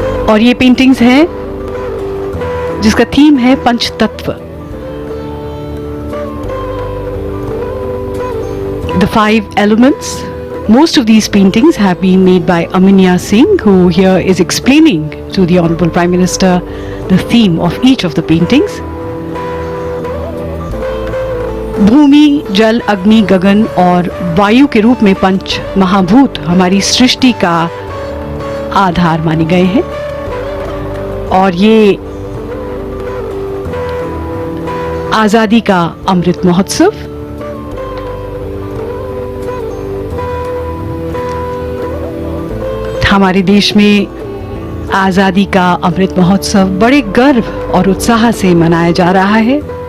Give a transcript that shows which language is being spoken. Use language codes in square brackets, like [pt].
[hi] और ये पेंटिंग्स हैं जिसका थीम है पंचतत्व, [en] the 5 elements. Most of these paintings have been made by Aminya Singh, who here is explaining to the Honorable Prime Minister the theme of each of the paintings. [hi] भूमि, जल, अग्नि, गगन और वायु के रूप में पंच महाभूत हमारी सृष्टि का आधार माने गए हैं। और ये आजादी का अमृत महोत्सव, हमारे देश में आज़ादी का अमृत महोत्सव बड़े गर्व और उत्साह से मनाया जा रहा है।